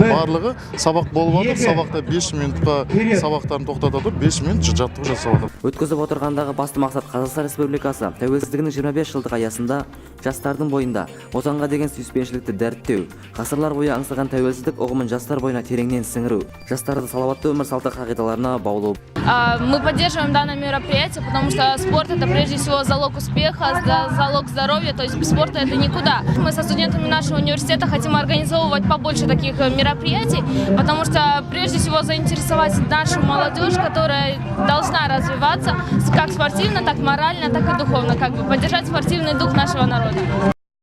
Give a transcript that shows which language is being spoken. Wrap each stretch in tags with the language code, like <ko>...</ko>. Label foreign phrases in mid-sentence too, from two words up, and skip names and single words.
<kk>Барлығы сабақ болып жатыр. Сабақта 5 минутқа сабақтарын тоқтата тұрып 5 минут жаттығу жасап жатыр. Өткізіп отырғандағы басты мақсат Қазақстан Республикасы тәуелсіздігінің 25 жылдық аясында жастардың бойында отанға деген сүйіспеншілікті дәріптеу, ғасырлар бойы аңсаған тәуелсіздік ұғымын жастар бойына тереңнен сіңіру, жастарды салауатты өмір салты қағидаларына баулу.</kk> <ru>Мы поддерживаем данное мероприятие, потому что спорт — это прежде всего залог успеха, залог здоровья, то есть без спорта это никуда. Мы со студентами нашего университета хотим организовывать побольше таких мероприятий, потому что прежде всего заинтересовать нашу молодежь, которая должна развиваться как спортивно, так морально, так и духовно, поддержать спортивный дух нашего народа.</ru>